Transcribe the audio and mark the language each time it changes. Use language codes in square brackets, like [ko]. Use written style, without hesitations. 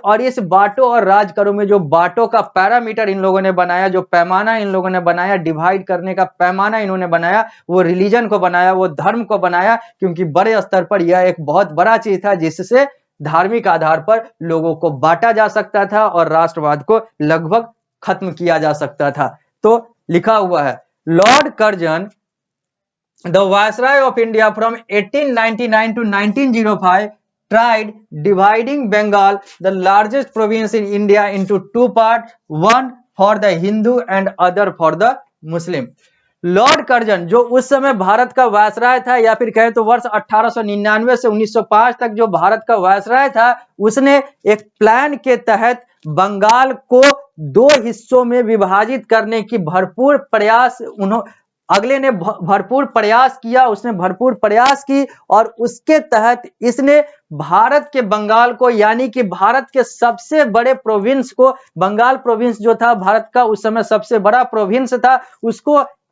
[hi] और इस बांटो और राज करो में जो बांटो का पैरामीटर इन लोगों ने बनाया, जो पैमाना इन लोगों ने बनाया, डिवाइड करने का पैमाना इन्होंने बनाया, वो रिलीजन को बनाया, वो धर्म को बनाया, क्योंकि बड़े स्तर पर यह एक बहुत बड़ा चीज था जिससे धार्मिक आधार पर लोगों को बांटा जा सकता था और राष्ट्रवाद को लगभग खत्म किया जा सकता था। तो लिखा हुआ है, [en] Lord Curzon the viceroy of India from 1899 to 1905 tried dividing Bengal, the largest province in India, into two parts, one for the Hindu and other for the Muslim. [hi] Lord Curzon जो उस समय भारत का वायसराय था, या फिर कहें तो वर्ष 1899 से 1905 तक जो भारत का वायसराय था, उसने एक प्लान के तहत बंगाल को दो हिस्सों में विभाजित करने की भरपूर प्रयास अगले ने भरपूर प्रयास किया, उसने भरपूर प्रयास की, और उसके तहत इसने भारत के बंगाल को, यानी कि भारत के सबसे बड़े प्रोविंस को, बंगाल प्रोविंस जो था भारत का उस समय सबसे बड़ा प्रोविंस था, उसको